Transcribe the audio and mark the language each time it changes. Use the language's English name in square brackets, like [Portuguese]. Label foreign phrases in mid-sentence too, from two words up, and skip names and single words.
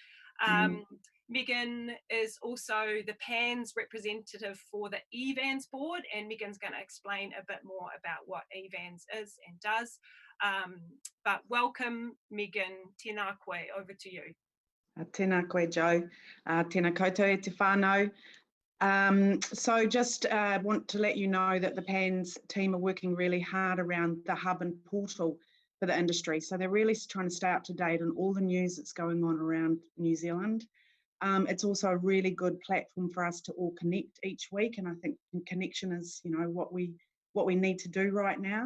[English] Megan is also the PANNZ representative for the EVANZ board, and Megan's going to explain a bit more about what EVANZ is and does. But welcome, Megan. [Māori] Tēnā koe, [English] over to you. [Māori] Tēnā koe, Joe. Tēnā koutou e te whānau. [English] So just want to let you know that the PANNZ team are working really hard around the hub and portal for the industry. So they're really trying to stay up to date on all the news that's going on around New Zealand. It's also a really good platform for us to all connect each week, and I think connection is, you know, what we need to do right now.